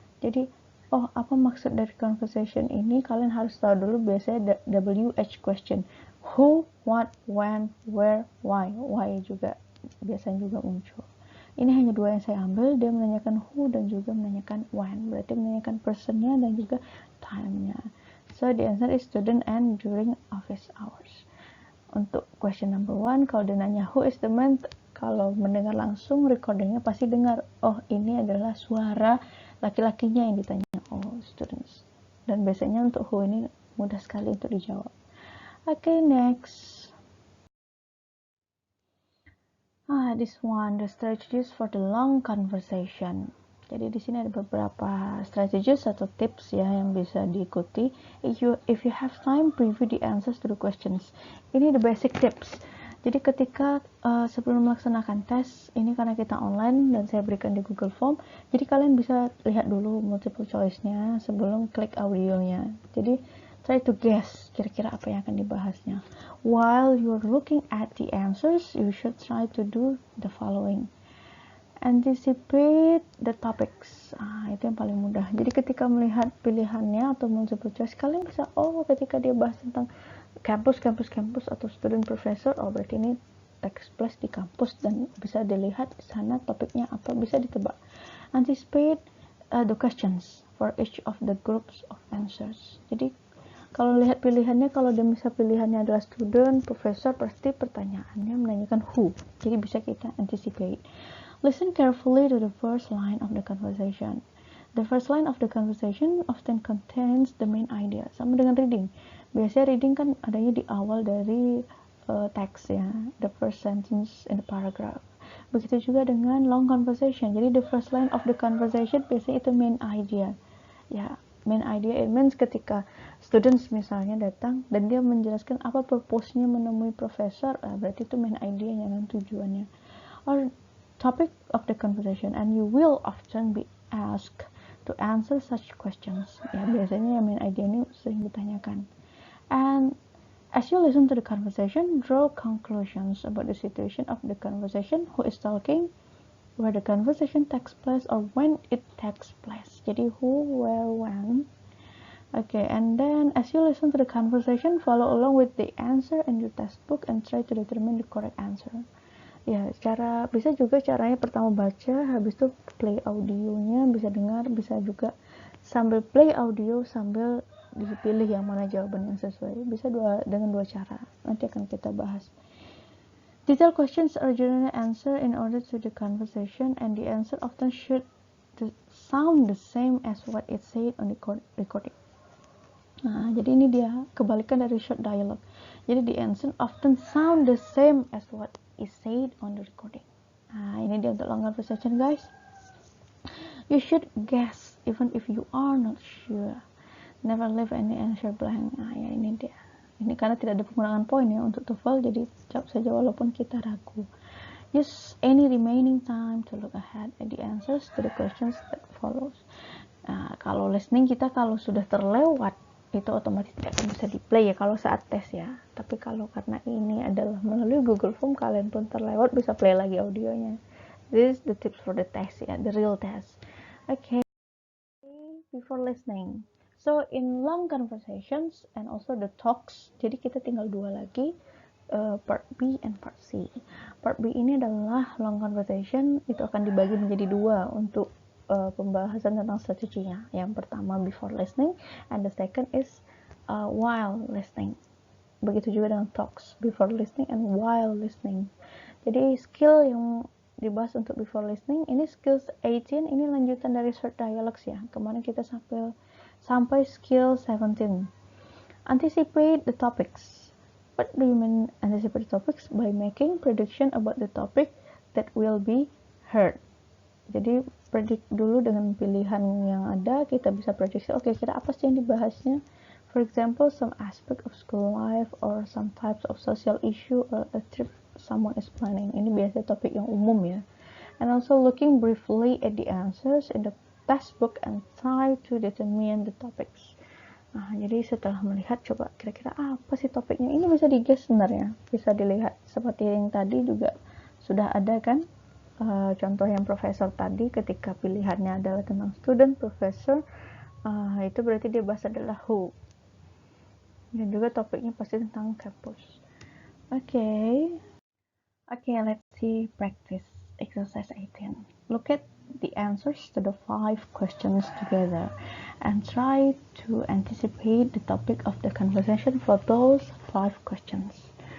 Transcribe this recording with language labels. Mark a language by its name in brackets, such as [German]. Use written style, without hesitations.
[Indonesian] Jadi, oh apa maksud dari conversation ini? Kalian harus tahu dulu biasanya WH question. [English] Who, what, when, where, why. Why [Indonesian] juga biasanya juga muncul. Ini hanya 2 yang saya ambil, dia menanyakan who dan juga menanyakan when, berarti menanyakan personnya dan juga time-nya. [English] So the answer is student and during office hours. Untuk question number 1, [Indonesian] kalau dia nanya [English] who is the man, [Indonesian] Kalau mendengar langsung, recordingnya pasti dengar, oh ini adalah suara laki-lakinya yang ditanya, oh students. Dan biasanya untuk who ini mudah sekali untuk dijawab. Okay, next. [English] This one, the strategies for the long conversation. [Indonesian] Jadi di sini ada beberapa strategies atau tips ya yang bisa diikuti. [English] If you have time, preview the answers to the questions. [Indonesian] Ini [English] the basic tips. [Indonesian] Jadi ketika sebelum melaksanakan tes, ini karena kita online dan saya berikan di Google Form, jadi kalian bisa lihat dulu multiple choice-nya sebelum klik audionya. Jadi [English] try to guess [Indonesian] kira-kira apa yang akan dibahasnya. [English] While you're looking at the answers, you should try to do the following. Anticipate the topics. [Indonesian] Itu yang paling mudah. Jadi ketika melihat pilihannya atau multiple choice, kalian bisa, oh ketika dia bahas tentang kampus atau student professor, oh berarti ini text plus di kampus dan bisa dilihat di sana topiknya apa, bisa ditebak. [English] Anticipate the questions for each of the groups of answers. [Indonesian] Jadi kalau lihat pilihannya, kalau dia bisa pilihannya adalah student, professor, pasti pertanyaannya menanyakan who. Jadi bisa kita anticipate. [English] Listen carefully to the first line of the conversation. The first line of the conversation often contains the main idea. [Indonesian] Sama dengan reading. Biasanya reading kan adanya di awal dari teks ya, [English] the first sentence in the paragraph. [Indonesian] Begitu juga dengan long conversation. Jadi [English] the first line of the conversation [Indonesian] biasanya itu main idea. Ya, [English] main idea it means [Indonesian] ketika students misalnya datang dan dia menjelaskan apa purpose-nya menemui profesor, berarti itu main idea-nya dan tujuannya. [English] Or topic of the conversation, and you will often be asked to answer such questions. [Indonesian] Ya, biasanya main idea ini sering ditanyakan. [English] And as you listen to the conversation, draw conclusions about the situation of the conversation, who is talking, where the conversation takes place, or when it takes place. Jadi who, where, when. Okay, and then as you listen to the conversation, follow along with the answer in your textbook and try to determine the correct answer. [Indonesian] Ya, bisa juga caranya pertama baca, habis itu play audionya, bisa dengar, bisa juga sambil play audio sambil dipilih yang mana jawaban yang sesuai. Bisa dengan dua cara. Nanti akan kita bahas. [English] Detailed questions are generally answered in order to the conversation, and the answer often should sound the same as what it said on the recording. [Indonesian] Nah, jadi ini dia kebalikan dari short dialogue. [English] Jadi the answer often sound the same as what is said on the recording. [Indonesian] Nah, ini dia untuk long conversation, guys. [English] You should guess even if you are not sure. Never leave any answer blank. Nah, [Indonesian] ya ini dia. Ini karena tidak ada pengurangan poin ya untuk TOEFL, jadi jawab saja walaupun kita ragu. [English] Use any remaining time to look ahead at the answers to the questions that follows. [Indonesian] Nah, kalau listening kita kalau sudah terlewat itu otomatis tidak akan bisa di play ya kalau saat tes ya. Tapi kalau karena ini adalah melalui Google Form, kalian pun terlewat bisa play lagi audionya. [English] This is the tips for the test ya, the real test. Okay, before listening. So in long conversations and also the talks, [Indonesian] jadi kita tinggal dua lagi, [English] part B and part C. [Indonesian] Part B ini adalah long conversation, itu akan dibagi menjadi dua untuk pembahasan tentang strateginya. Yang pertama [English] before listening, and the second is while listening. [Indonesian] Begitu juga dengan [English] talks, before listening and while listening. [Indonesian] Jadi skill yang dibahas untuk before listening, ini skills 18, ini lanjutan dari short dialogues ya. Kemarin kita sampai skill 17. [English] Anticipate the topics. What do you mean anticipate the topics? By making prediction about the topic that will be heard. [Indonesian] Jadi predik dulu dengan pilihan yang ada, kita bisa prediksi, oke, kira apa sih yang dibahasnya. [English] For example, some aspect of school life or some types of social issue or a trip someone is planning. [Indonesian] Ini biasanya topik yang umum ya. [English] And also looking briefly at the answers in the textbook and try to determine the topics. [Indonesian] Nah, jadi setelah melihat, coba kira-kira apa sih topiknya. Ini bisa di-guess sebenarnya. Bisa dilihat seperti yang tadi juga sudah ada kan. Contoh yang profesor tadi ketika pilihannya adalah tentang student, professor, itu berarti dia bahas adalah who. Dan juga topiknya pasti tentang kampus. [English] Okay, let's see practice exercise 18. Look at the answers to the 5 questions together and try to anticipate the topic of the conversation for those 5 questions.